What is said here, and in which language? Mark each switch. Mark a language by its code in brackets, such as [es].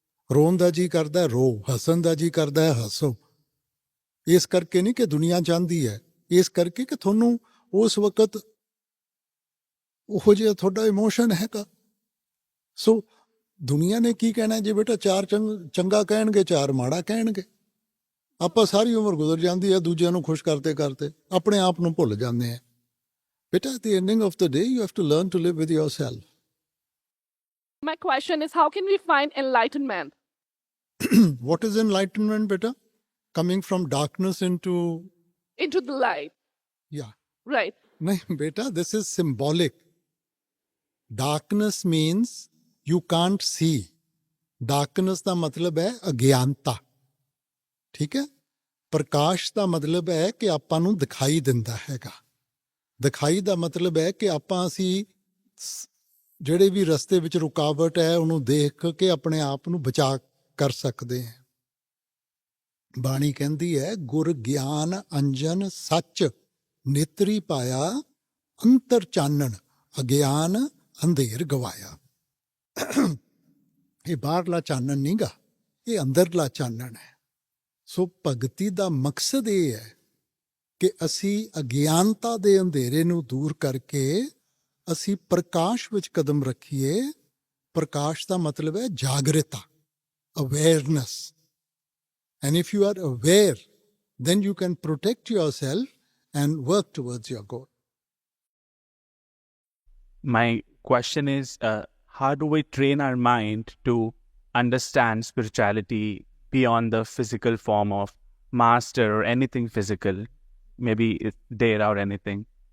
[pa] ਰੋਣ ਦਾ ਜੀ ਕਰਦਾ ਰੋ, ਹੱਸਣ ਦਾ ਜੀ ਕਰਦਾ ਹੈ ਹੱਸੋ। ਇਸ ਕਰਕੇ ਨਹੀਂ ਕਿ ਦੁਨੀਆ ਚਾਹੁੰਦੀ ਹੈ, ਇਸ ਕਰਕੇ ਕਿ ਤੁਹਾਨੂੰ ਉਸ ਵਕਤ ਉਹੋ ਜਿਹਾ ਤੁਹਾਡਾ ਇਮੋਸ਼ਨ ਹੈਗਾ। ਸੋ ਦੁਨੀਆ ਨੇ ਕੀ ਕਹਿਣਾ ਜੇ ਬੇਟਾ, ਚਾਰ ਚੰਗਾ ਕਹਿਣਗੇ, ਚਾਰ ਮਾੜਾ ਕਹਿਣਗੇ। ਆਪਾਂ ਸਾਰੀ ਉਮਰ ਗੁਜ਼ਰ ਜਾਂਦੀ ਹੈ ਦੂਜਿਆਂ ਨੂੰ ਖੁਸ਼ ਕਰਦੇ ਕਰਦੇ, ਆਪਣੇ ਆਪ ਨੂੰ ਭੁੱਲ ਜਾਂਦੇ ਹਾਂ। [en] ਬੇਟਾ, at the ending of the day, you have to learn to live with yourself. My question is, how can we find enlightenment? What is enlightenment, beta? Coming from darkness into the light. Yeah. Right. No, beta, this is symbolic. Darkness means you can't see. [pa] Darkness ਦਾ ਮਤਲਬ ਹੈ ਅਗਿਆਨਤਾ, ਠੀਕ ਹੈ। ਪ੍ਰਕਾਸ਼ ਦਾ ਮਤਲਬ ਹੈ ਕਿ ਆਪਾਂ ਨੂੰ ਦਿਖਾਈ ਦਿੰਦਾ ਹੈਗਾ। ਦਿਖਾਈ ਦਾ ਮਤਲਬ ਹੈ ਕਿ ਅਸੀਂ ਜਿਹੜੇ ਵੀ ਰਸਤੇ ਵਿੱਚ ਰੁਕਾਵਟ ਹੈ ਉਹਨੂੰ ਦੇਖ ਕੇ ਆਪਣੇ ਆਪ ਨੂੰ ਬਚਾ ਕਰ ਸਕਦੇ ਹਾਂ। ਬਾਣੀ ਕਹਿੰਦੀ ਹੈ, ਗੁਰ ਗਿਆਨ ਅੰਜਨ ਸੱਚ ਨੇਤਰੀ ਪਾਇਆ, ਅੰਤਰ ਚਾਨਣ ਅਗਿਆਨ ਅੰਧੇਰ ਗਵਾਇਆ। ਇਹ ਬਾਹਰਲਾ ਚਾਨਣ ਨਹੀਂ ਗਾ, ਇਹ ਅੰਦਰਲਾ ਚਾਨਣ ਹੈ। ਸੋ ਭਗਤੀ ਦਾ ਮਕਸਦ ਇਹ ਹੈ ਕਿ ਅਸੀਂ ਅਗਿਆਨਤਾ ਦੇ ਅੰਧੇਰੇ ਨੂੰ ਦੂਰ ਕਰਕੇ ਅਸੀਂ ਪ੍ਰਕਾਸ਼ ਵਿੱਚ ਕਦਮ ਰੱਖੀਏ। ਪ੍ਰਕਾਸ਼ ਦਾ ਮਤਲਬ ਹੈ ਜਾਗਰਤਾ, awareness. [en] And if you are aware, then you can protect yourself and work towards your goal. My question is, how do we train our mind to understand spirituality beyond the physical form of master or anything physical, maybe there or anything?